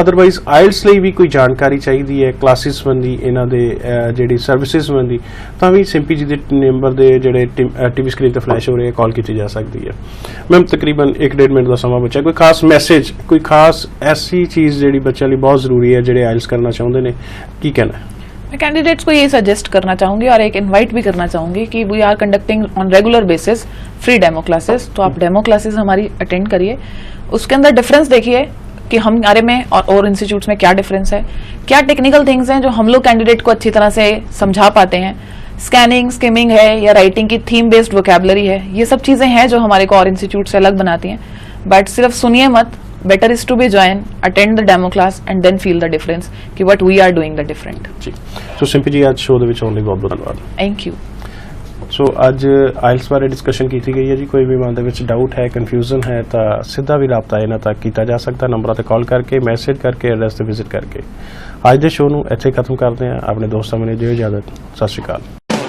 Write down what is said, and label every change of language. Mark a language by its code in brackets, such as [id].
[pa] Otherwise IELTS ਲਈ ਵੀ ਕੋਈ ਜਾਣਕਾਰੀ ਚਾਹੀਦੀ ਹੈ, ਕਲਾਸਿਸ ਸੰਬੰਧੀ, ਇਹਨਾਂ ਦੇ ਜਿਹੜੀ ਸਰਵਿਸਿਜ਼ ਸੰਬੰਧੀ, ਤਾਂ ਵੀ ਸਿੰਪੀ ਜੀ ਦੇ ਨੰਬਰ ਦੇ ਜਿਹੜੇ TV ਸਕਰੀਨ ਤੇ ਫਲੈਸ਼ ਹੋ ਰਹੇ ਕਾਲ ਕੀਤੀ ਜਾ ਸਕਦੀ ਹੈ। ਮੈਮ ਤਕਰੀਬਨ 1-1.5 ਮਿੰਟ ਦਾ ਸਮਾਂ ਬਚਿਆ, ਕੋਈ ਖਾਸ ਮੈਸੇਜ, ਕੋਈ ਖਾਸ ਐਸੀ ਚੀਜ਼ ਜਿਹੜੀ ਬੱਚਿਆਂ ਲਈ ਬਹੁਤ ਜ਼ਰੂਰੀ ਹੈ ਜਿਹੜੇ ਆਇਲਟਸ [hi] करना चाहते हैं, [pa] की कहना है? [hi] मैं कैंडिडेट्स को ये सजेस्ट करना चाहूंगी और एक इनवाइट भी करना चाहूंगी कि [en] we are conducting on regular basis free demo classes, [hi] तो आप डेमो क्लासेस हमारी अटेंड करिए। उसके अंदर डिफरेंस देखिए कि हमारे में और इंस्टीट्यूट्स में क्या डिफरेंस है, क्या टेक्निकल थिंग्स हैं जो हम लोग कैंडिडेट को अच्छी तरह से समझा पाते हैं। स्कैनिंग, स्किमिंग है या राइटिंग की थीम बेस्ड वोकैबुलरी है, ये सब चीजें हैं जो हमारे को और इंस्टीट्यूट से अलग बनाती हैं। बट सिर्फ सुनिए मत, [en] better is to be join, attend the demo class and then feel the difference कि what we are doing the different। [pa] Ji, so Simpy ਜੀ ਅੱਜ ਸ਼ੋਅ ਦੇ ਵਿੱਚ ਆਉਣ ਲਈ ਬਹੁਤ ਬਹੁਤ ਧੰਨਵਾਦ। [en] Thank you। [pa] ਸੋ ਅੱਜ ਆਇਲਟਸ ਬਾਰੇ ਡਿਸਕਸ਼ਨ ਕੀਤੀ ਗਈ ਹੈ ਜੀ। ਕੋਈ ਵੀ ਮਨ ਦੇ ਵਿੱਚ ਡਾਊਟ ਹੈ, ਕਨਫਿਊਜ਼ਨ ਹੈ ਤਾਂ ਸਿੱਧਾ ਵੀ ਰਾਬਤਾ ਇਹਨਾਂ ਤੱਕ ਕੀਤਾ ਜਾ ਸਕਦਾ, ਨੰਬਰਾਂ ਤੇ ਕਾਲ ਕਰਕੇ, ਮੈਸੇਜ ਕਰਕੇ, ਐਡਰੈਸ ਤੇ ਵਿਜ਼ਿਟ ਕਰਕੇ। ਅੱਜ ਦੇ ਸ਼ੋਅ ਨੂੰ ਇੱਥੇ ਖਤਮ ਕਰਦੇ ਹਾਂ। ਆਪਣੇ ਦੋਸਤਾਂ ਮੈਨੂੰ ਦਿਓ ਇਜਾਜ਼ਤ। ਸਤਿ ਸ਼੍ਰੀ ਅਕਾਲ।